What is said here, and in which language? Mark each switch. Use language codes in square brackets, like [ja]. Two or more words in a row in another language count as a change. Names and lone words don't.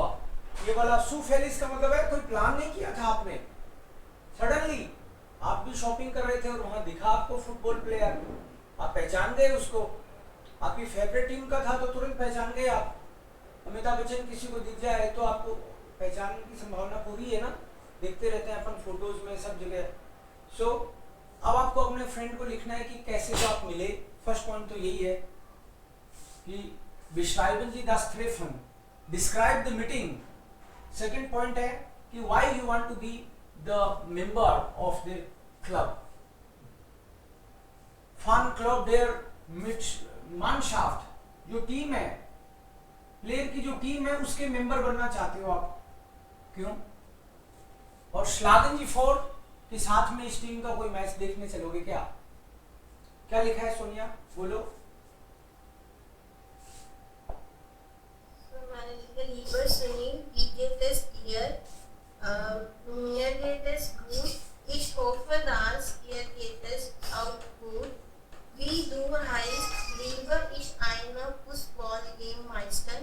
[hi] ये वाला सुफेलिस का मतलब है कोई प्लान नहीं किया था आपने, सडनली आप भी शॉपिंग कर रहे थे और वहां दिखा आपको [en] football player, [hi] आप पहचान गए उसको, आपकी [en] favorite team [hi] का था तो तुरंत पहचान गए आप। अमिताभ बच्चन किसी को दिख जाए तो आपको पहचानने की संभावना पूरी है ना, देखते रहते हैं अपन फोटोज में सब जगह। सो अब आपको अपने फ्रेंड को लिखना है कि कैसे तो आप मिले। [en] first point [hi] तो यही है कि [de] beschreiben Sie das Treffen, [en] describe the meeting। second point [hi] है कि [en] why you want to be the member of the club, [de] Fan Club der Mannschaft, [hi] जो टीम है प्लेयर की जो टीम है उसके मेंबर बनना चाहते हो आप, क्यों? और [de] schlagen Sie vor [hi] कि साथ में इस टीम का कोई मैच देखने चलोगे क्या? क्या लिखा है सोनिया बोलो। [de] Lieber Sunil, wie geht es dir? Mir geht es gut. Ich hoffe, dass dir geht es auch gut. Wie du heißt, liebe ich eine Fußball-Game meistern.